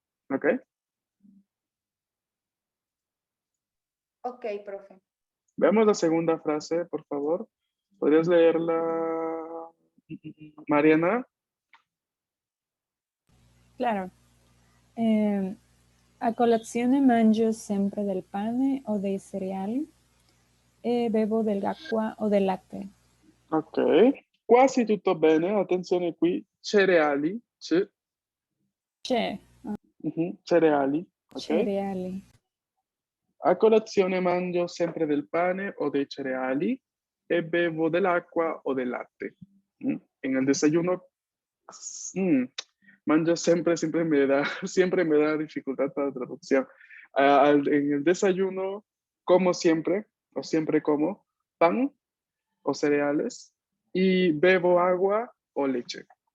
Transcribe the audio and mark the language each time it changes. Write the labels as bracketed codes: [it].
[es] ¿Ok? Ok, profe. Veamos la segunda frase, por favor. ¿Podrías leerla, Mariana? Claro. [it] A colazione mangio sempre del pane o dei cereali e bevo dell'acqua o del latte. Ok. Quasi tutto bene. Attenzione qui. Cereali. C'è, Cereali. Ok. cereali. A colazione mangio sempre del pane o dei cereali e bevo dell'acqua o del latte. [es] En el desayuno, mm, mangio siempre me da, siempre me da dificultad para la traducción. En el desayuno, como siempre, o siempre como pan o cereales y bebo agua o leche.